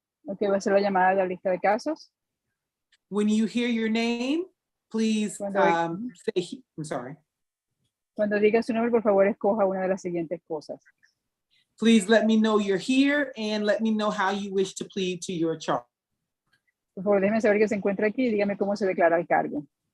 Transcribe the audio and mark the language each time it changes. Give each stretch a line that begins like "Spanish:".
Spanish: Okay, va a ser la llamada de la lista de casos.
English: When you hear your name, please say, I'm sorry.
Spanish: Cuando diga su nombre, por favor, escoja una de las siguientes cosas.
English: Please let me know you're here and let me know how you wish to plead to your charge.
Spanish: Por favor, déjeme saber que se encuentra aquí y dígame cómo se declara el cargo.